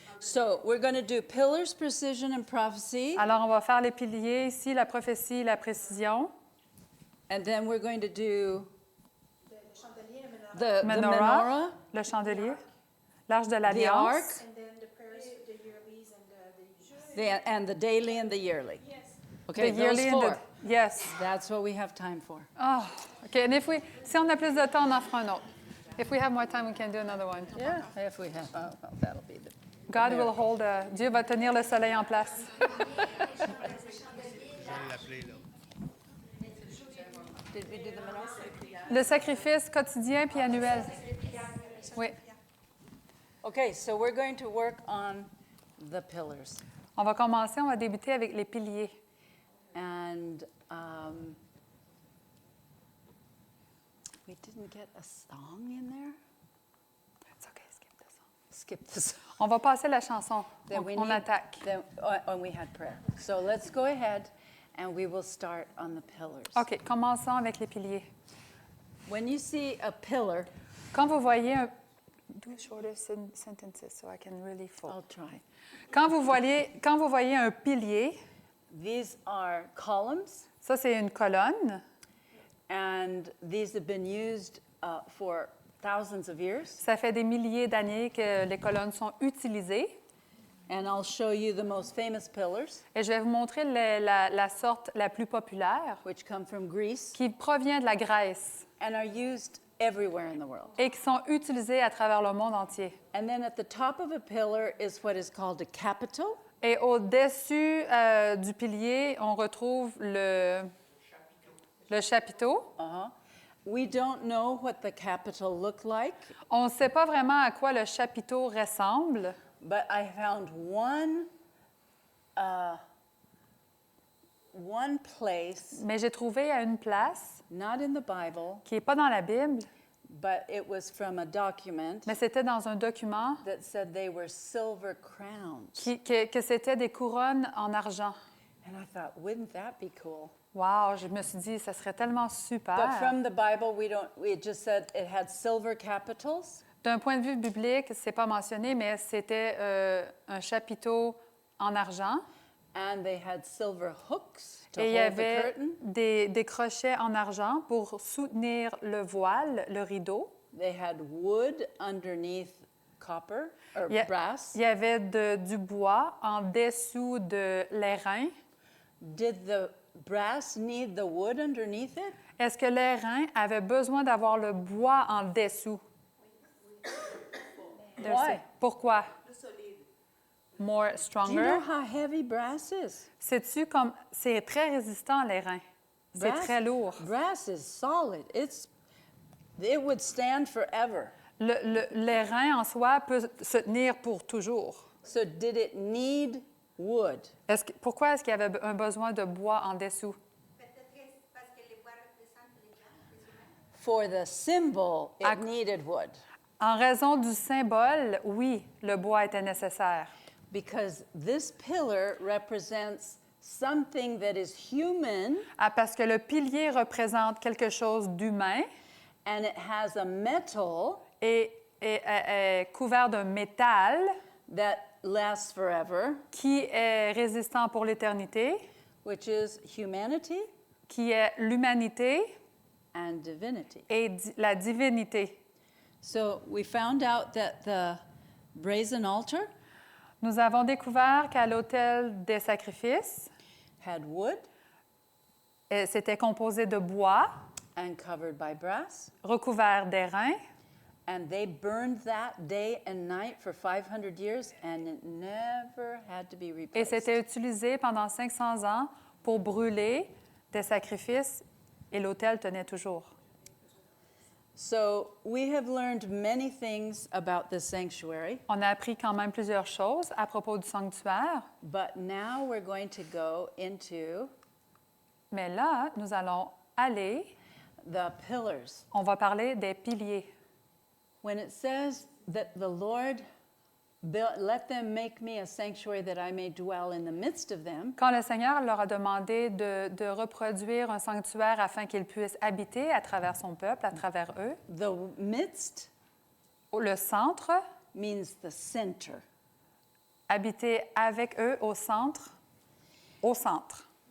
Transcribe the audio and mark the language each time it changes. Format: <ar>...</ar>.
<en>So we're going to do pillars, precision, and prophecy.</en> <fr>Alors, on va faire les piliers ici, la prophétie, la précision.</fr> <en>And then we're going to do the Menorah, menorah,</en> <fr>le chandelier, l'arche de</fr> <en>the ark,</en> <fr>l'Alliance.</fr> <en>And then the prayers, the yearlies and the and the daily and the yearly. Okay, The yearly those and four. the, yes. That's what we have time for. Oh, OK. And</en> <fr>si on a plus de temps, on en fera un autre.</fr> <en>If we have more time, we can do another one. Yeah, if we have. Oh, well, that'll be the. God will hold,</en> <fr>Dieu va tenir le soleil en place.</fr> <en>Did we do the menorah?</en> <fr>Le sacrifice quotidien puis annuel. Oui.</fr> <en>Okay, so we're going to work on the pillars.</en> <fr>On va commencer, on va débuter avec les piliers.</fr> <en>And we didn't get a song in there? It's okay, skip this one. Skip the song.</en> <fr>On va passer la chanson.</fr> <en>Then we</en> <fr>On</fr> <en>need-</en> <fr>attaque.</fr> <en>Then, and we had prayer. So let's go ahead and we will start on the pillars.</en> <fr>OK, commençons avec les piliers.</fr> <en>When you see a pillar,</en> <fr>Quand vous voyez un...</fr> <en>Do shorter sentences so I can really I'll focus. try.</en> <fr>Quand vous voyez un pilier,</fr> <en>These are columns,</en> <fr>ça, c'est une colonne.</fr> <en>and these have been used for thousands of years.</en> <fr>Ça fait des milliers d'années que les colonnes sont utilisées.</fr> <en>And I'll show you the most famous pillars,</en> <fr>Et je vais vous montrer la sorte la plus populaire</fr> <en>which come from Greece</en> <fr>qui provient de la Grèce</fr> <en>and are used everywhere in the world.</en> <fr>et qui sont utilisées à travers le monde entier.</fr> <en>And then at the top of a pillar is what is called a capital.</en> <fr>Et au-dessus du pilier, on retrouve le chapiteau.</fr> <en>We don't know what the capital looked like,</en> <fr>On ne sait pas vraiment à quoi le chapiteau ressemble,</fr> <en>but I found one place,</en> <fr>mais j'ai trouvé à une place</fr> <en>not in the Bible,</en> <fr>qui n'est pas dans la Bible,</fr> <en>but it was from a document</en> <fr>mais c'était dans un document</fr> <en>that said they were silver crowns.</en> <fr>que c'était des couronnes en argent.</fr> <en>And I thought, wouldn't that be cool?</en> <fr>Wow, je me suis dit, ça serait tellement super.</fr> <en>But from the Bible, it just said it had silver capitals.</en> <fr>D'un point de vue biblique, c'est pas mentionné, mais c'était un chapiteau en argent.</fr> <en>And they had silver hooks to</en> <fr>Et il y</fr> <en>hold the</en> <fr>avait</fr> <en>curtain.</en> <fr>des crochets en argent pour soutenir le voile, le rideau.</fr> <en>They had wood underneath copper or</en> <fr>Il y,</fr> <en>brass.</en> <fr>il y avait du bois en dessous de l'airain.</fr> <en>Did the brass need the wood underneath it?</en> <fr>Est-ce que l'airain avait besoin d'avoir le bois en dessous?</fr> <en>Why?</en> <fr>Pourquoi?</fr> <en>More Do you stronger. know how heavy brass is?</en> <fr>Sais-tu comme c'est très résistant l'airain? C'est</fr> <en>Brass-</en> <fr>très lourd.</fr> <en>Brass is solid. It would stand forever.</en> <fr>Les reins en soi peuvent se tenir pour toujours.</fr> <en>So did it need wood?</en> <fr>Pourquoi est-ce qu'il y avait un besoin de bois en dessous? Peut-être que c'est parce que les bois représentent les gens, les humains.</fr> <en>For the symbol, it</en> <fr>À-</fr> <en>needed wood.</en> <fr>En raison du symbole, oui, le bois était nécessaire.</fr> <en>Because this pillar represents something that is human</en> <fr>Parce que le pilier représente quelque chose d'humain</fr> <en>and it has a metal</en> <fr>et est couvert d'un métal</fr> <en>that lasts forever,</en> <fr>qui est résistant pour l'éternité,</fr> <en>which is humanity</en> <fr>qui est l'humanité</fr> <en>and divinity.</en> <fr>et la divinité.</fr> <en>So we found out that the brazen altar</en> <fr>Nous avons découvert qu'à l'autel des sacrifices,</fr> <en>had wood</en> <fr>c'était composé de bois,</fr> <en>and covered by brass,</en> <fr>recouvert d'airain,</fr> <en>and they burned that day and night for 500 years, and it never had to be</en> <fr>et</fr> <en>replaced.</en> <fr>c'était utilisé pendant 500 ans pour brûler des sacrifices et l'autel tenait toujours.</fr> <en>So we have learned many things about this sanctuary,</en> <fr>On a appris quand même plusieurs choses à propos du sanctuaire,</fr> <en>but now we're going to go into</en> <fr>mais là, nous allons aller,</fr> <en>the pillars.</en> <fr>on va parler des piliers.</fr> <en>When it says that the Lord let them make me a sanctuary that I may dwell in the midst of them,</en> <fr>Quand le Seigneur leur a demandé de reproduire un sanctuaire afin qu'ils puissent habiter à travers son peuple, à travers eux,</fr> <en>the midst</en> <fr>le centre,</fr> <en>means the center.</en> <fr>habiter avec eux au centre, au centre.</fr>